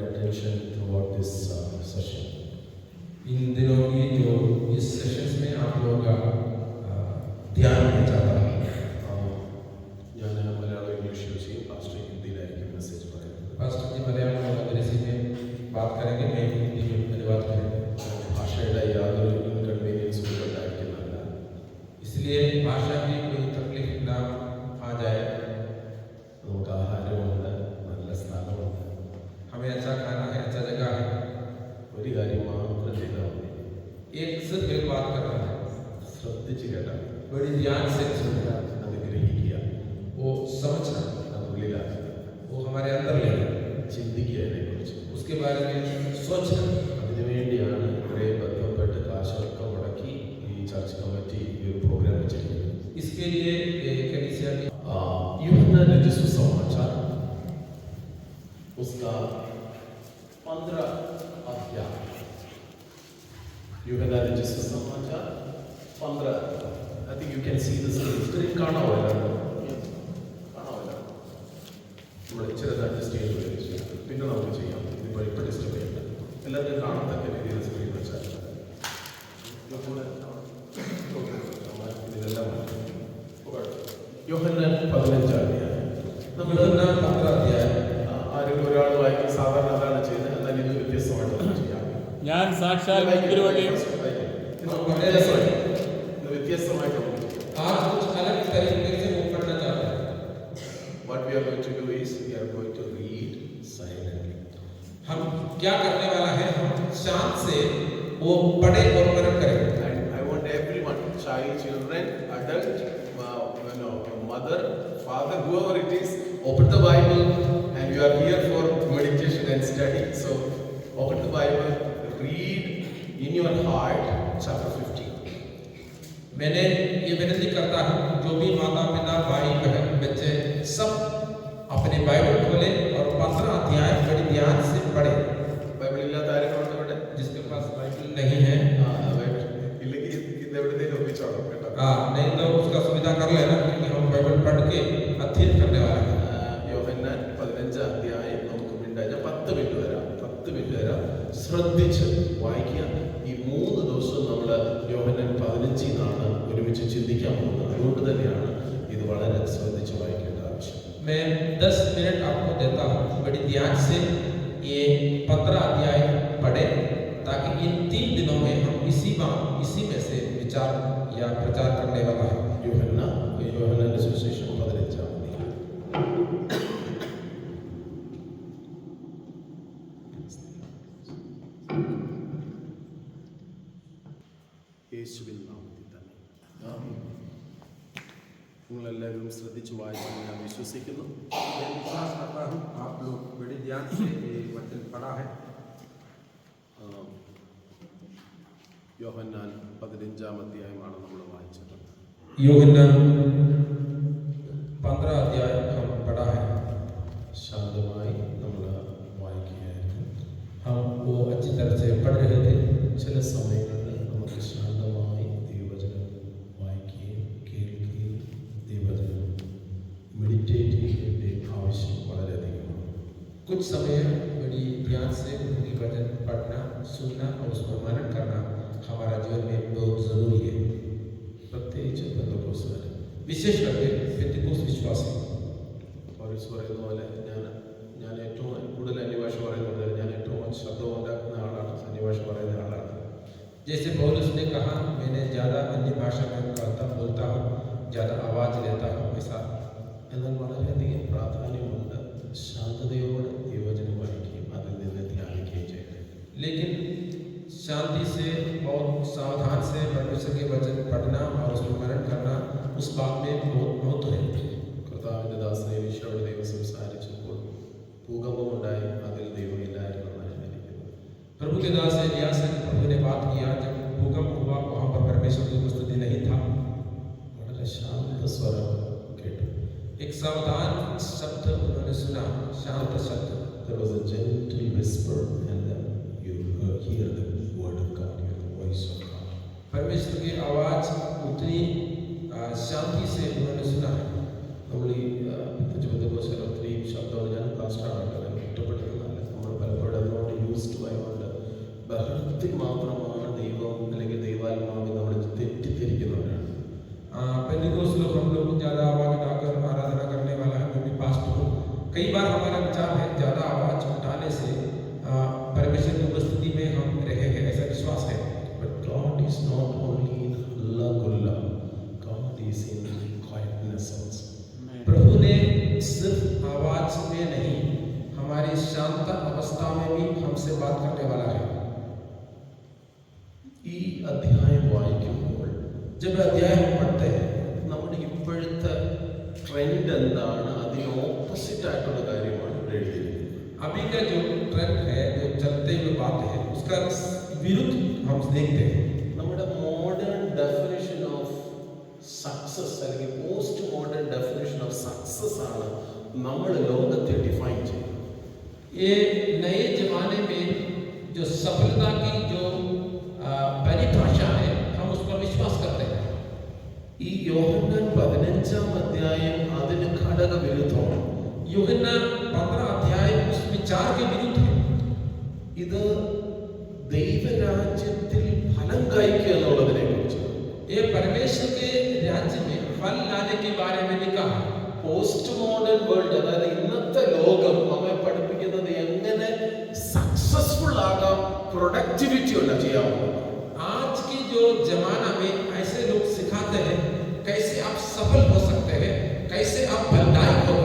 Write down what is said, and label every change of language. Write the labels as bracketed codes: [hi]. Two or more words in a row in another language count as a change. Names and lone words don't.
[en] mentioned throughout this session. [hi] इन दिनों की जो इस सेशंस में आप लोगों का ध्यान में जाता है। [ml] ഞാൻ മലയാളം ഇംഗ്ലീഷ് യൂസ് ചെയ്യും, പാസ്റ്റർ ഹിന്ദിയിലായിരിക്കും മെസ്സേജ് പറയുന്നത്. [hi] पास्टर जी मलयालम और अंग्रेजी में बात करेंगे, मैं हिंदी में अनुवाद करेंगे। [ml] ഭാഷയുടെ യാതൊരു ഇൻകൺവീനിയൻസും ഉണ്ടായിരിക്കുന്നതല്ല. [hi] इसलिए भाषा की कोई तकलीफ ना आ जाए। [ml] നമുക്ക് ആഹാരമുണ്ട്, നല്ല സ്ഥലമുണ്ട്, [hi] हमें अच्छा खाना है, अच्छा जगह है। [ml] ഒരു കാര്യം മാത്രം ചെയ്താൽ മതി, [hi] एक सिर्फ एक बात करना है, [ml] ശ്രദ്ധിച്ച് കേട്ടാൽ [hi] बड़ी ध्यान से सुनना, [ml] അത് ഗ്രഹിക്കുക, [hi] वो समझना, [ml] അത് ഉള്ളിലാക്കുക, [hi] वो हमारे अंदर लेना, [ml] ചിന്തിക്കുക അതിനെക്കുറിച്ച്. [hi] उसके बारे में सोचना। [ml] അതിനുവേണ്ടിയാണ് ഇത്രയും ബന്ധപ്പെട്ട് കാശൊക്കെ മുടക്കി ഈ ചർച്ച് കമ്മിറ്റി ഈ ഒരു പ്രോഗ്രാം വെച്ചിരിക്കുന്നത്. [hi] इसके लिए कलीसिया की यूहन्ना रचित सुसमाचार उसका 15 अध्याय, यूहन्ना रचित सुसमाचार 15. [en] I think you can see the screen. [ml] കാണാമല്ലോ, നമ്മൾ ഇച്ചിരി അഡ്ജസ്റ്റ് ചെയ്ത് പിന്നെ നമുക്ക് ചെയ്യാം. ഇതിപ്പോൾ ഇപ്പോൾ ഡിസ്റ്റർബ് ചെയ്യണ്ട, എല്ലാവർക്കും കാണത്തക്ക രീതിയിൽ സ്ക്രീൻ വെച്ചാൽ ഇതിലെല്ലാം യോഹന്നാൻ 15 അധ്യായം. നമ്മൾ യോഹന്നാൻ 15 അധ്യായം ആരെങ്കിലും ഒരാൾ വായിക്കും, സാധാരണ അതാണ് ചെയ്യുന്നത്, എന്നാൽ ഇത് വ്യത്യസ്തമായിട്ട് നമുക്ക് ചെയ്യാം. ഞാൻ സാക്ഷാൽ മുന്തിരിവള്ളിയും വ്യത്യസ്തമായിട്ട് [hi] आज कुछ अलग तरीके से वो करना चाहते हैं। [en] What we are going to do is we are going to read silently. [hi] हम क्या करने वाला है, हम शांत से वो पढ़े और मनन करें। [en] And I want everyone, child, children, adult, mother, father, whoever it is, open the Bible, and you are here for meditation and study. So open the Bible, read in your heart chapter 15. [hi] मैंने ये विनती करता हूँ, जो भी माता पिता भाई बहन बच्चे सब अपने बाइबल खोले और 15 अध्याय बड़ी ध्यान से पढ़े। [ml] ബൈബിൾ ഇല്ലാത്ത ആരെങ്കിലും ഇവിടെ? [hi] जिसके पास बाइबल नहीं है, [ml] ഇല്ലെങ്കിൽ ഇത് എവിടെയെങ്കിലും ഒപ്പിച്ചോളാം കേട്ടോ. [hi] नहीं तो उसका सुविधा कर लेना, क्योंकि हम बाइबल पढ़ के अध्ययन करने वाले हैं। [ml] യോഹന്നാൻ 15 അധ്യായം നമുക്ക് മിനിറ്റ് 10 മിനിറ്റ് തരാം, 10 മിനിറ്റ് തരാം, ശ്രദ്ധിച്ച് വായിക്കുക. ഈ 3 ദിവസവും നമ്മൾ യോഹന്നാൻ 15 നിന്നാണ് ഒരുമിച്ച് ചിന്തിക്കാൻ പോകുന്നത്. അതുകൊണ്ട് തന്നെയാണ് ഇത് വളരെ ശ്രദ്ധിച്ച് വായിക്കേണ്ട ആവശ്യം. [hi] मैं 10 मिनट आपको देता हूँ, बड़ी ध्यान से ये 15 अध्याय पढ़े, ताकि इन 3 दिनों में हम इसी में से विचार या प्रचार करने वाला है। [ml] യോഹന്നാന്റെ സുവിശേഷം 15 അധ്യായം. യേശുവിൻ നാമത്തിൽ തന്നെ നിങ്ങളെല്ലാവരും ശ്രദ്ധിച്ച് വായിച്ചു ഞാൻ വിശ്വസിക്കുന്നു. [hi] मैं विश्वास करता हूँ आप लोग बड़ी ध्यान से ये वचन पढ़ा है। [ml] യോഹന്നാൻ 15 അധ്യായമാണ് നമ്മൾ വായിച്ചത്. [hi] യോഹന്നാൻ 15 अध्याय हम पढ़ा है। [ml] ശാന്തമായി നമ്മൾ വായിക്കുകയായിരുന്നു. [hi] हम वो अच्छी तरह से पढ़ रहे थे। [ml] ചില സമയങ്ങളിൽ നമുക്ക് ശാന്തമായി ദൈവവചനം വായിക്കുകയും കേൾക്കുകയും ദൈവവചനം മെഡിറ്റേറ്റ് ചെയ്യേണ്ട ആവശ്യം വളരെയധികമാണ്. [hi] कुछ समय बड़ी ध्यान से उनकी वचन पढ़ना, सुनना और उस पर मनन करना हमारा जीवन में बहुत जरूरी है। [ml] പ്രത്യേകിച്ച് പെന്തക്കോസ്തുകാർ, [hi] विशेष करके पेंतिकोस्त विश्वासी। [ml] പൗലോസ് പറയുന്ന പോലെ ഞാൻ ഏറ്റവും കൂടുതൽ അന്യഭാഷ പറയുന്നത്, ഞാൻ ഏറ്റവും ശബ്ദം ഉണ്ടാക്കുന്ന ആളാണ്, അന്യഭാഷ പറയുന്ന ആളാണ്. [hi] जैसे पौलुस ने कहा, मैंने ज़्यादा अन्य भाषा में कहता बोलता हूँ, ज़्यादा आवाज़ लेता हूँ, ऐसा। [ml] എന്നാൽ വളരെയധികം പ്രാധാന്യമുണ്ട് ശാന്തതയോടെ ദൈവവചനം വായിക്കുകയും അതിൽ നിന്ന് ധ്യാനിക്കുകയും ചെയ്യട്ടെ. [hi] लेकिन शांति से और सावधान से परमेश्वर के वचन पढ़ना और उस पर मनन करना, उस बात में बहुत महत्व है। [ml] കർത്താവിൻ്റെ ദാസനെ ഈശോയോട് ദൈവം സംസാരിച്ചപ്പോൾ ഭൂകമ്പമുണ്ടായി, അതിൽ ദൈവം ഇല്ലായിരുന്നെന്നാണ് എഴുതിയിരിക്കുന്നത്. [hi] प्रभु के दास एलियास से प्रभु ने बात किया, जब भूकंप हुआ वहाँ पर परमेश्वर की उपस्थिति नहीं था। [ml] വളരെ ശാന്ത സ്വരം കേട്ടു. [hi] एक सावधान शब्द उन्होंने सुना, शांत शब्द। [en] There was a gentle whisper and then you hear the word of God, you hear the voice of God. [hi] परमेश्वर की आवाज उतनी शांति से उन्होंने सुना है। [ml] നമ്മൾ ഈ ഒത്തിരി ശബ്ദമാണ് ഞാൻ പാസ്റ്ററാണ് ഇഷ്ടപ്പെട്ടിരുന്നല്ല, നമ്മൾ പലപ്പോഴും അതുകൊണ്ട് ജപത്തിൽ മാത്രമാണ് ദൈവം അല്ലെങ്കിൽ ദൈവാത്മാവ് നമ്മൾ തെറ്റിദ്ധരിക്കുന്നവരാണ്. [hi] पेंटिकोस्ट लोग हम लोग ज़्यादा आवाज़ उठाकर आराधना करने वाला है, मैं भी पास्टर हूँ। कई बार हमारा विचार है ज़्यादा आवाज़ उठाने से परमेश्वर की उपस्थिति में हम रहे हैं, ऐसा विश्वास है। [en] But God is not only in [hi] हल्ला गुल्ला, [en] God is in quietness also. [hi] प्रभु ने सिर्फ आवाज़ में नहीं, हमारी शांत अवस्था में भी हमसे बात करने वाला है। [ml] ഈ അധ്യായം വായിക്കുമ്പോൾ [hi] जब अध्याय हम पढ़ते हैं, [ml] നമ്മുടെ ഇപ്പോഴത്തെ ട്രെൻഡ് എന്താണ്, അതിന് ഓപ്പോസിറ്റ് ആയിട്ടുള്ള കാര്യമാണ് ഇവിടെ എഴുതിയിരിക്കുന്നത്. [hi] अभी का जो ट्रेंड है, जो चलते हुए बात है, उसका विरुद्ध हम देखते हैं। [ml] നമ്മുടെ [en] modern definition of success [ml] അല്ലെങ്കിൽ [en] post modern definition of success [ml] ആണ് നമ്മൾ ലോകത്തെ ഡിഫൈൻ ചെയ്യുന്നത്. [hi] ये नए जमाने में जो सफलता की जो परिभाषा है, हम उस पर विश्वास करते हैं। [ml] ഈ യോഹന്നാൻ 15-ാം അധ്യായം അതിന് ഘടക വിരുദ്ധമാണ്. [hi] यूहन्ना 15 अध्याय उस विचार के विरुद्ध है। [ml] ഇത് ദൈവരാജ്യത്തിൽ ഫലം കായ്ക്കുക എന്നുള്ളതിനെ കുറിച്ച്. [hi] ये परमेश्वर के राज्य में फल लाने के बारे में लिखा है। [en] post modern world, [ml] അതായത് ഇന്നത്തെ ലോകം നമ്മെ പഠിപ്പിക്കുന്നത് എങ്ങനെ സക്സസ്ഫുൾ ആകാം, പ്രൊഡക്ടിവിറ്റി ഉള്ള ചെയ്യാവുന്നത്. [hi] आज की जो जमाना में ऐसे लोग सिखाते हैं कैसे आप सफल हो सकते हैं, कैसे आप फलदायक होगा।